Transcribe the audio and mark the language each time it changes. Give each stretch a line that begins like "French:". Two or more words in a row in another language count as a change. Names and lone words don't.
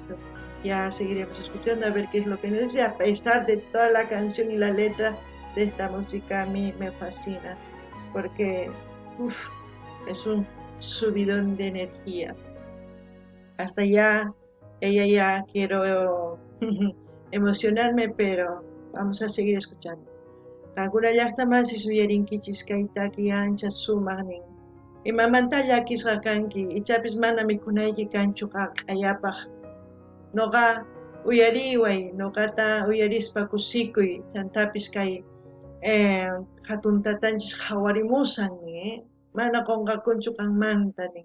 Spanish: Ya seguiremos escuchando a ver qué es lo que necesita, a pesar de toda la canción y la letra de esta música. A mí me fascina, porque es un subidón de energía. Hasta ya quiero emocionarme, pero vamos a seguir escuchando.
Quechua: Kagura llaqtamansi suyarinkichis kaytaki ancha sumaqnin. Imamanta llakisqa kanki, ichapis mana mikunayki kanchu q'ayapaq. Noqa uyariway, noqata uyarispa kusikuy, chantapis kay hatun tatanchis qhawarimusan nin, mana qunqakunchu qanmanta nin.